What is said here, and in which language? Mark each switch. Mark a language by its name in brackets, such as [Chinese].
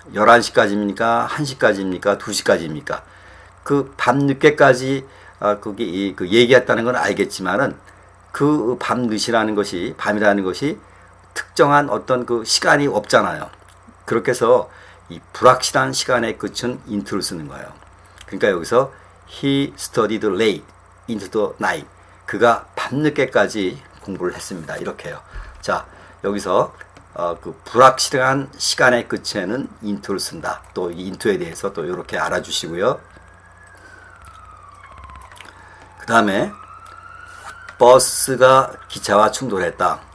[Korean] 11시까지입니까? 1시까지입니까? 2시까지입니까? 그 밤늦게까지 거기 그 얘기했다는 건 알겠지만은 그 밤늦이라는 것이 밤이라는 것이 특정한 어떤 그 시간이 없잖아요. 그렇게 해서 이 불확실한 시간의 끝은 into를 쓰는 거예요. 그러니까 여기서 [English] he studied late into the night. [Korean] 그가 밤늦게까지 공부를 했습니다. 이렇게요. 자, 여기서 그 불확실한 시간의 끝에는 into를 쓴다. 또 이 into에 대해서 또 이렇게 알아주시고요. 그 다음에 버스가 기차와 충돌했다.